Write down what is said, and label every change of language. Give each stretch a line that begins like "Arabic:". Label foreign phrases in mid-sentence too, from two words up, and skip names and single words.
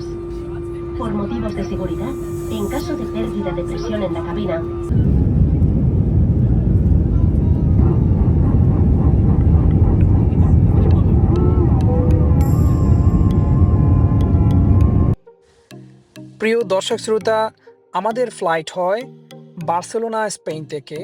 Spanish: Por motivos de seguridad, en caso de pérdida de presión en la cabina,
Bangla: প্রিয় দর্শক শ্রোতা, আমাদের ফ্লাইট হয় বার্সেলোনা, স্পেন থেকে।